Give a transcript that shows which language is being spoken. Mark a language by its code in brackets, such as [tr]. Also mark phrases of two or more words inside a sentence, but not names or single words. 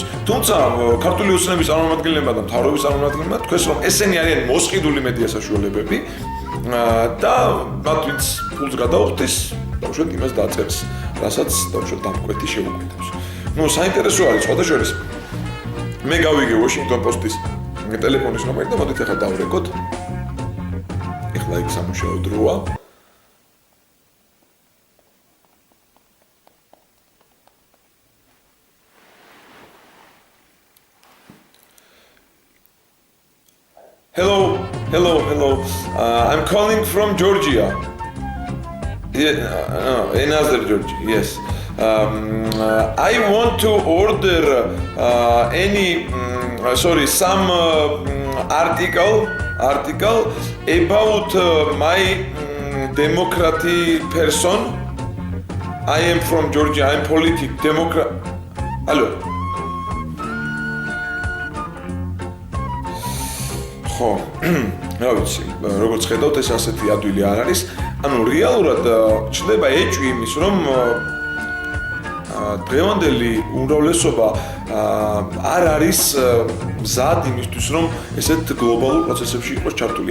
[ka] თუმცა ქართული ოცნების წარმომადგენლებმა და მთავრობის წარმომადგენლებმა თქვეს, რომ ესენი არიან მოსყიდული მედია საშუალებები და მათ ვინც ფულს გადაუხდის, დაუშვათ იმას დაწერს, რასაც დაუშვათ დამკვეთი შეუკვეთავს. საინტერესო არის სხვადასხვა მე გავიგე Washington Post-ის ტელეფონის ნომერი და მოდით ახლა დავრეკოთ. ეხლა იქ სამუშაო დროა. [en] Hello. I'm calling from Georgia. Yeah, another Georgia. Yes. I want to order some article about my democratic person. I am from Georgia. I'm democrat. Hello. [ka] ხო, რა ვიცი, როგორც ხედავთ, ეს ასეთი ადვილი არ არის. ანუ რეალურად ჩნდება ეჭვი იმის, რომ დღევანდელი უმრავლესობა არ არის მზად იმისთვის, რომ ესეთ გლობალურ პროცესებში იყოს ჩართული.